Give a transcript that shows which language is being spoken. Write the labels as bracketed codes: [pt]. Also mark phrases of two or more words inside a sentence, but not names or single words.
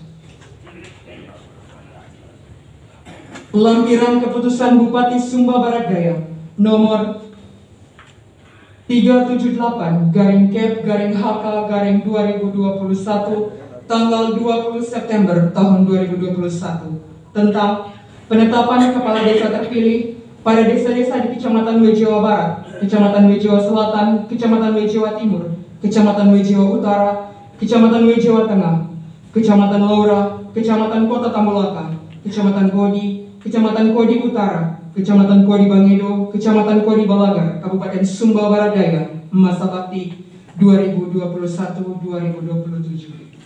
[id] Lampiran Keputusan Bupati Sumba Barat Daya nomor 378-Kep-HK-2021 tanggal 20 September tahun 2021 tentang penetapan kepala desa terpilih pada desa-desa di Kecamatan Wejewa Barat, Kecamatan Wejewa Selatan, Kecamatan Wejewa Timur, Kecamatan Wejewa Utara, Kecamatan Wejewa Tengah, Kecamatan Laura, Kecamatan Kota Tambolaka, Kecamatan Kodi, Kecamatan Kodi Utara, Kecamatan Kodi Bangedo, Kecamatan Kodi Balagar, Kabupaten Sumba Barat Daya, masa bakti 2021-2027.